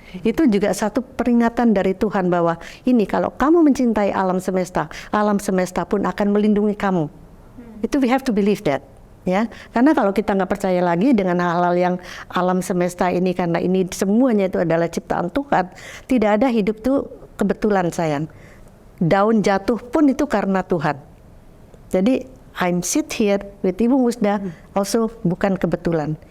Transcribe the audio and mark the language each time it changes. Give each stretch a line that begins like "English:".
Indonesian: Itu juga satu peringatan dari Tuhan bahwa ini kalau kamu mencintai alam semesta pun akan melindungi kamu.
English: Itu we have to believe that, ya.
Indonesian: Karena kalau kita nggak percaya lagi dengan hal-hal yang alam semesta ini, karena ini semuanya itu adalah ciptaan Tuhan, tidak ada hidup tuh kebetulan, sayang.
English: Daun jatuh pun itu karena Tuhan. Jadi I'm sit here with Ibu Musda also
Indonesian: bukan kebetulan.